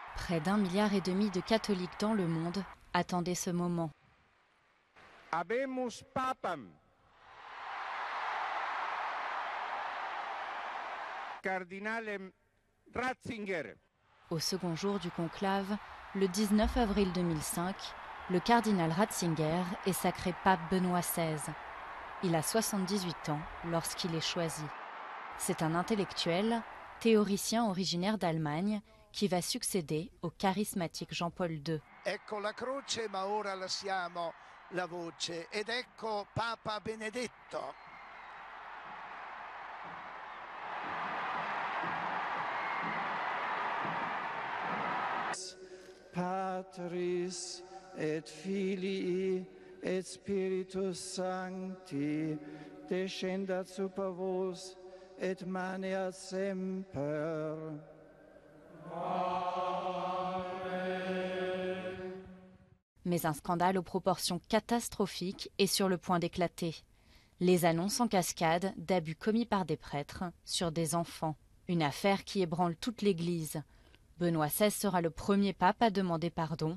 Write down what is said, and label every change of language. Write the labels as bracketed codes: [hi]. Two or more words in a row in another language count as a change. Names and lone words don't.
[fr] Près d'1,5 milliard de catholiques dans le monde attendaient ce moment. [la] Habemus papam. Cardinalem Ratzinger. [fr] Au second jour du conclave, le 19 avril 2005, le cardinal Ratzinger est sacré pape Benoît XVI. Il a 78 ans lorsqu'il est choisi. C'est un intellectuel, théoricien originaire d'Allemagne, qui va succéder au charismatique Jean-Paul II. [it] Ecco la croce, ma ora lasciamo la voce, ed ecco Papa Benedetto. [la] Patris et Filii et Spiritus Sancti, descendat super vos et maneat semper. [fr] Mais un scandale aux proportions catastrophiques est sur le point d'éclater. Les annonces en cascade d'abus commis par des prêtres sur des enfants. Une affaire qui ébranle toute l'Église. Benoît XVI sera le premier pape à demander pardon.